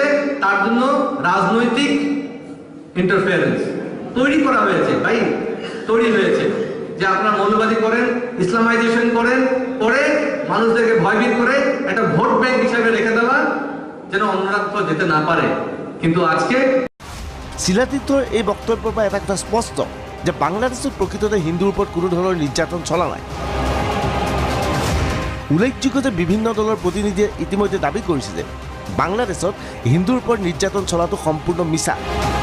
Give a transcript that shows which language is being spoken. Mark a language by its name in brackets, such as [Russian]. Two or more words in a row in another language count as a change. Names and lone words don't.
[Bangla] তার জন্য রাজনৈতিক ইন্টারফারেন্স তৈরি করা হয়েছে, ভাই তৈরি হয়েছে যে আপনারা মৌলবাদী করেন, ইসলামাইজেশন করেন, করে মানুষদেরকে ভয়ভীত করে একটা [English] vote bank [Bangla] হিসাবে রেখে দেওয়া, যেন অন্যরা তো যেতে না পারে। কিন্তু আজকে [Assamese] শিলাদিত্যৰ এই বক্তব্যৰ পৰা এটা কথা স্পষ্ট যে বাংলাদেশত প্ৰকৃততে হিন্দুৰ ওপৰত কোনো ধৰণৰ নিৰ্যাতন চলা নাই। উল্লেখযোগ্য যে বিভিন্ন দলৰ প্ৰতিনিধিয়ে ইতিমধ্যে দাবী কৰিছে যে বাংলাদেশত হিন্দুৰ ওপৰত নিৰ্যাতন চলাটো সম্পূৰ্ণ মিছা।